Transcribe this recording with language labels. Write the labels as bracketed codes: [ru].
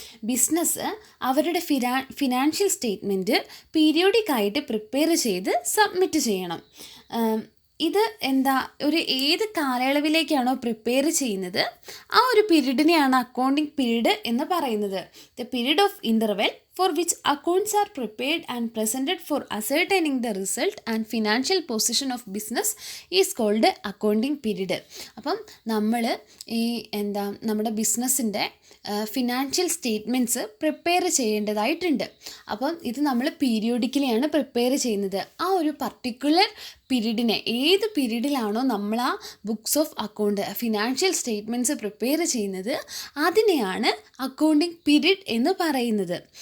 [ml] Business അവരുടെ financial statement പീരിയോഡിക്കായിട്ട് prepare ചെയ്ത് submit ചെയ്യണം. ഇത് ഏത് കാലയളവിലേക്കാണോ പ്രിപ്പയർ ചെയ്യുന്നത് ആ ഒരു പീരീഡിനെയാണ് അക്കൗണ്ടിങ് പീരീഡ് എന്ന് പറയുന്നത്. [en] The period of interval for which accounts are prepared and presented for ascertaining the result and financial position of business is called accounting period. [ml] അപ്പം നമ്മൾ നമ്മുടെ ബിസിനസ്സിൻ്റെ ഫിനാൻഷ്യൽ സ്റ്റേറ്റ്മെൻറ്റ്സ് പ്രിപ്പയർ ചെയ്യേണ്ടതായിട്ടുണ്ട്. അപ്പം ഇത് നമ്മൾ പീരിയോഡിക്കലിയാണ് പ്രിപ്പയർ ചെയ്യുന്നത്. ആ ഒരു പർട്ടിക്കുലർ പീരീഡിനെ, ഏത് പീരീഡിലാണോ നമ്മൾ ആ books of account financial statements prepare ചെയ്യുന്നത് അതിനെയാണ് അക്കൗണ്ടിങ് പീരീഡ് എന്ന് പറയുന്നത്.